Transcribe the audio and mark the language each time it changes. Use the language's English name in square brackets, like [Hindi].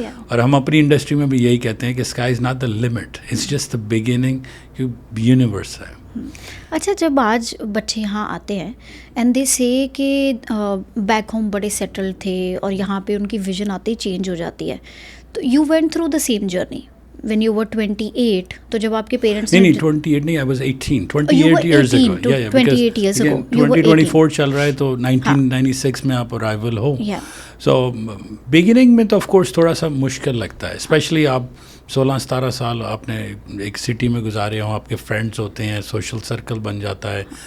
[Hindi] और हम अपनी इंडस्ट्री में भी यही कहते हैं कि [English] sky is not the limit, it's just the beginning, [Hindi] क्योंकि यूनिवर्स है. अच्छा, जब आज बच्चे यहाँ आते हैं [English] and they say [Hindi] कि बैक होम बड़े सेटल थे और यहाँ पे उनकी विजन आते ही चेंज हो जाती है, तो [English] you went through the same journey when you were 28, [Hindi] तो जब आपके पेरेंट्स नहीं 28 नहीं, [English] I was 18, 28 years ago. 28 years ago. [Hindi] 2024 चल रहा है तो 1996 में आप अराइवल हो. सो बिगिनिंग में तो ऑफ कोर्स थोड़ा सा मुश्किल लगता है, स्पेशली आप 16-17 साल आपने एक सिटी में गुजारे हो, आपके फ्रेंड्स होते हैं, सोशल सर्कल बन जाता है.